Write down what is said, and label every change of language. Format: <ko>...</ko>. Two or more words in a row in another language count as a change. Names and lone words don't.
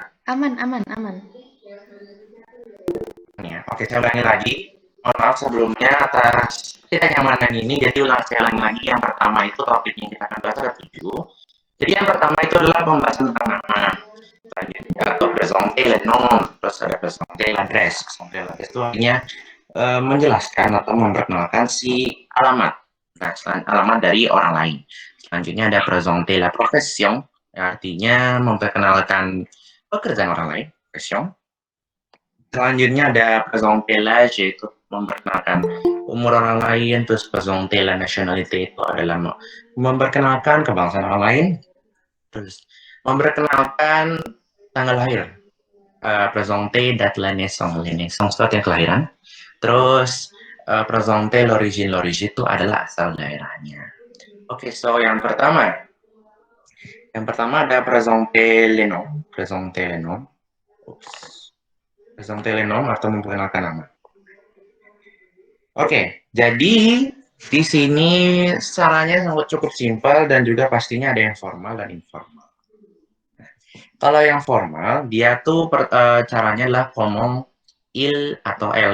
<id>Aman. Ya, oke, saya ulangi lagi. Mohon maaf sebelumnya atas tidak nyamanan ini, jadi saya ulangi lagi. Yang pertama itu topik yang kita akan bahas ada 7. Jadi yang pertama itu adalah pembahasan tentang nama. Selanjutnya atau</id> <fr>presente le nom,</fr> <id>terus ada</id> <fr>presente l'adresse. Presente l'adresse</fr> <id>itu artinya menjelaskan atau memperkenalkan si alamat. Nah, alamat dari orang lain. Selanjutnya ada</id> <fr>presente la profession,</fr> <id>artinya memperkenalkan pekerjaan orang lain, profession. Selanjutnya ada</id> <fr>presente l'âge,</fr> <id>yaitu memperkenalkan umur orang lain. Terus</id> <fr>presente la nationalité</fr> <id>itu adalah memperkenalkan kebangsaan orang lain. Terus memperkenalkan tanggal lahir.</id> <fr>Presente date la naissance,</fr> <id>itu artinya kelahiran. Terus</id> <fr>presente l'origine</fr> <id>itu adalah asal daerahnya. Oke, so yang pertama ada</id> <fr>presente le nom. Presente le nom</fr> <id>atau memperkenalkan nama. Oke, jadi di sini caranya sangat cukup simpel dan juga pastinya ada yang formal dan informal. Kalau yang formal, dia tuh caranya adalah ngomong il atau el.</id>